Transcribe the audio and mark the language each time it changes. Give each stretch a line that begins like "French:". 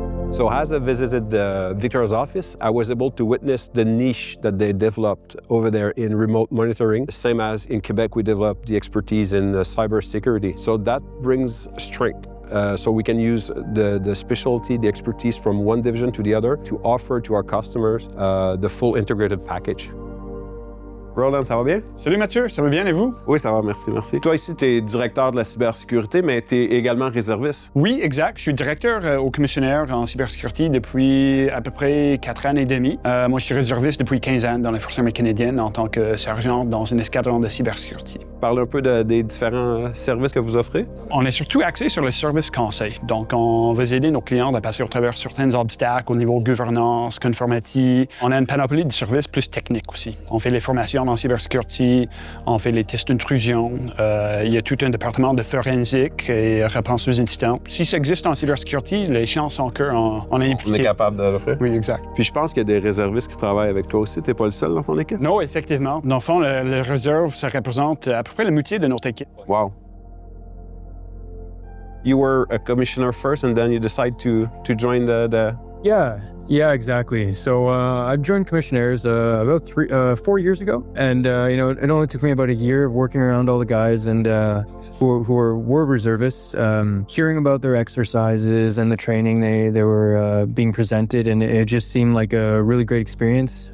English: So as I visited Victoria's office, I was able to witness the niche that they developed over there in remote monitoring. Same as in Quebec, we developed the expertise in cybersecurity. So that brings strength. So we can use the specialty, the expertise from one division to the other to offer to our customers the full integrated package.
French: Roland, ça va bien? Salut Mathieu, ça va bien et vous? Oui, ça va, merci. Toi ici, tu es directeur de la cybersécurité, mais tu es également réserviste. Oui, exact. Je suis directeur au Commissionnaire en cybersécurité depuis à peu près 4 ans et demi. Moi, je suis réserviste depuis 15 ans dans la Force armée canadienne en tant que sergent dans un escadron de cybersécurité. Parle un peu des différents services que vous offrez. On est surtout axé sur le service conseil. Donc, on va aider nos clients à passer au travers certains obstacles au niveau gouvernance, conformity. On a une panoplie de services plus techniques aussi. On fait les formations en cybersécurité, on fait les tests d'intrusion, il y a tout un département de forensique et réponse aux incidents. Si ça existe en cybersécurité, les chances sont qu'on est impliqué. On est capable de le faire. Oui, exact. Puis je pense qu'il y a des réservistes qui travaillent avec toi aussi. Tu n'es pas le seul dans ton équipe? Non, effectivement. Dans le fond, le réserve, ça représente à peu près la moitié de notre équipe. Wow.
English: You were a commissioner first and then you decide to join the... Yeah, exactly. So I joined Commissionaires about 4 years ago, and it only took me about a year of working around all the guys and who were reservists, hearing about their exercises and the training they were being presented, and it just seemed like a really great experience.